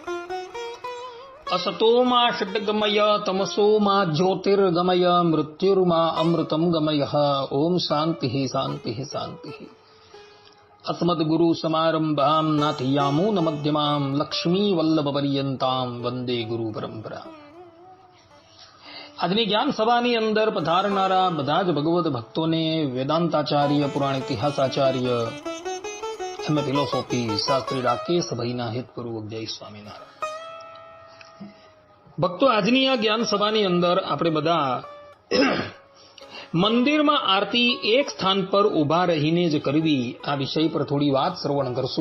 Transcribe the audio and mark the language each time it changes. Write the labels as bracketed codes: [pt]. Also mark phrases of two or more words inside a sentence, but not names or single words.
[sa] असतो मा षड्गमय तमसो मा ज्योतिर्गमय मृत्युर्मा अमृतं गमयः। ओम शान्तिः शान्तिः शान्तिः। अस्मद्गुरु समारंभां नाथयामो न मध्यमां लक्ष्मी वल्लभपर्यन्तां वंदे गुरु परंपरा। [gu] આજની જ્ઞાન સભાની અંદર પધારનારા બધા જ ભગવદ ભક્તોને વેદાંતાચાર્ય, પુરાણ ઇતિહાસાચાર્ય, એમ ફિલોસોફી શાસ્ત્રી રાકેશભાઈના હિતપૂર્વક જય સ્વામિનારાયણ। ભક્તો, આજની આ જ્ઞાન સભાની અંદર આપણે બધા મંદિરમાં આરતી એક સ્થાન પર ઉભા રહીને જ કરવી આ વિષય પર થોડી વાત શ્રવણ કરશું।